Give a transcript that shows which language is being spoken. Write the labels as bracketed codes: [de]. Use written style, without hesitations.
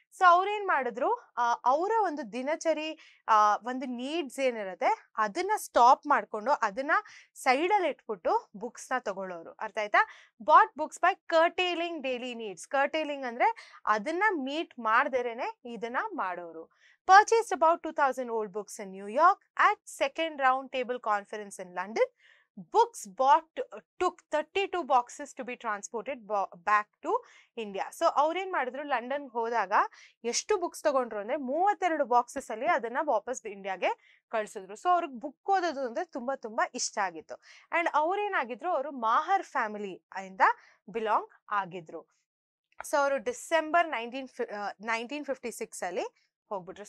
[kn] So ಅವ್ರೇನ್ ಮಾಡಿದ್ರು, ಅವರ ಒಂದು ದಿನಚರಿ ಒಂದು ನೀಡ್ಸ್ ಏನಿರುತ್ತೆ ಅದನ್ನ ಸ್ಟಾಪ್ ಮಾಡ್ಕೊಂಡು ಅದನ್ನ ಸೈಡ್ ಅಲ್ಲಿ ಇಟ್ಬಿಟ್ಟು ಬುಕ್ಸ್ ನ ತಗೊಳ್ಳೋರು. ಅರ್ಥ ಆಯ್ತಾ? [en] Bought books by curtailing daily needs. [kn] ಕರ್ಟೇಲಿಂಗ್ ಅಂದ್ರೆ ಅದನ್ನ ಮೀಟ್ ಮಾಡ್ದೇನೆ ಇದನ್ನ ಮಾಡೋರು. [en] Purchased about 2000 old books in New York at second round table conference in London. Books bought took 32 boxes to be transported back to India. [kn] So ಅವ್ರೇನ್ ಮಾಡಿದ್ರು, London ಹೋದಾಗ ಎಷ್ಟು books ತಗೊಂಡ್ರು ಅಂದ್ರೆ 32 ಬಾಕ್ಸಸ್ ಅಲ್ಲಿ ಅದನ್ನ ವಾಪಸ್ ಇಂಡಿಯಾಗೆ ಕಳ್ಸಿದ್ರು. ಸೊ ಅವ್ರಿಗೆ ಬುಕ್ ಓದೋದು ಅಂದ್ರೆ ತುಂಬಾ ತುಂಬಾ ಇಷ್ಟ ಆಗಿತ್ತು. ಅಂಡ್ ಅವ್ರೇನಾಗಿದ್ರು, ಅವರು ಮಾಹರ್ ಫ್ಯಾಮಿಲಿ ಇಂದ ಬಿಲಾಂಗ್ ಆಗಿದ್ರು. ಸೊ ಅವರು ಡಿಸೆಂಬರ್ 1956 ಅಲ್ಲಿ ಹೋಗ್ಬಿಟ್ರು.